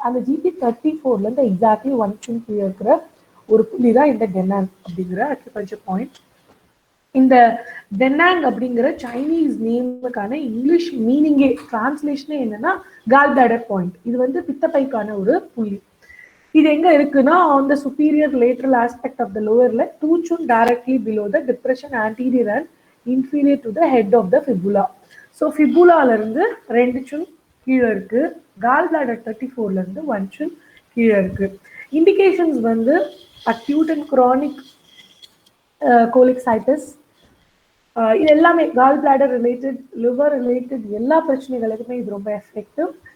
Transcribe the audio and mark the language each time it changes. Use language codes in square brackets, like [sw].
[ta] அந்த GB34லேருந்து exactly 1 inch கீழே இருக்கிற ஒரு புள்ளி தான் இந்த டெனாங் அப்படிங்கிற அக்யூபஞ்சர் பாயிண்ட். இந்த டெனாங் அப்படிங்கிற சைனீஸ் நேமுக்கான இங்கிலீஷ் மீனிங்கே டிரான்ஸ்லேஷனே என்னன்னா கால் பிளாடர் பாயிண்ட். இது வந்து பித்தப்பைக்கான ஒரு புள்ளி. இது எங்க இருக்குன்னா [en] On the superior lateral aspect of the lower leg, 2 chun directly below the depression anterior and inferior to the head of the fibula. [ta] So ஃபிபுலால இருந்து 2 chun கீழே இருக்கு, கால் பிளாடர் 34ல இருந்து 1 chun கீழே இருக்கு. இண்டிகேஷன்ஸ் வந்து அக்யூட் அண்ட் குரானிக் கோலிக்சைட்டிஸ், இது எல்லாமே gall bladder related, liver related எல்லா பிரச்சனைகளுக்குமே இது ரொம்ப எஃபெக்டிவ்.